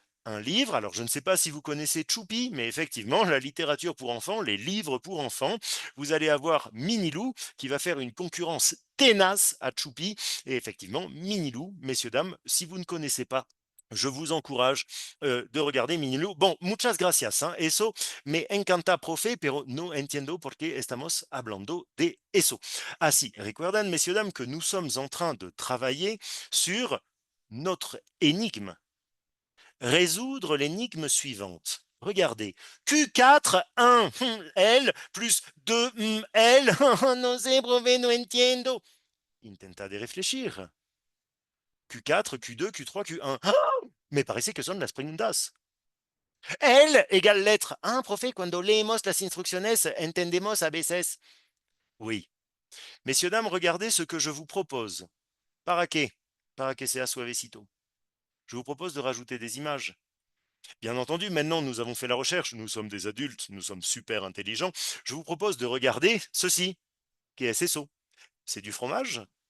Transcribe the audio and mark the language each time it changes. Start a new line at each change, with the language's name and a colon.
French: Un livre, alors je ne sais pas si vous connaissez Choupi, mais effectivement, la littérature pour enfants, les livres pour enfants, vous allez avoir Minilou qui va faire une concurrence tenace à Choupi. Et effectivement, Minilou, messieurs, dames, si vous ne connaissez pas, je vous encourage de regarder Minilou.
Spanish: Bon, muchas gracias, hein, eso me encanta, profe, pero no entiendo por qué estamos hablando de eso. Ah si, recuerdan,
French: messieurs, dames, que nous sommes en train de travailler sur notre énigme. Résoudre l'énigme suivante.
Spanish: Regardez, Q4, 1, L, plus 2, L, no sé, profe, no entiendo. Intenta de réfléchir. Q4, Q2, Q3, Q1. ¡Ah! Me parece que son las preguntas.
French: L égale lettre.
Spanish: Ah, profe, cuando leemos las instrucciones, entendemos a veces.
French: Oui. Messieurs, dames, regardez ce que je vous propose.
Spanish: ¿Para qué? Para que sea suavecito.
French: Je vous propose de rajouter des images. Bien entendu, maintenant nous avons fait la recherche, nous sommes des adultes, nous sommes super intelligents. Je vous propose de regarder ceci, qui est eso. C'est du fromage?